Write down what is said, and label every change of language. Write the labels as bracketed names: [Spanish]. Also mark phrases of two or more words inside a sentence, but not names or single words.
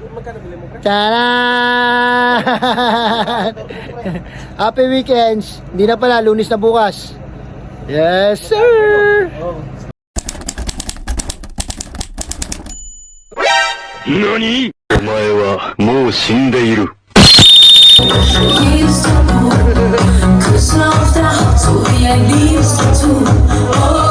[English] Tcharan! Happy weekends! [Filipino] Hindi na pala, Lunes na bukas. [English] Yes sir! [Japanese] 何？お前はもう死んでいる。 [English] Cause love down to the leaves to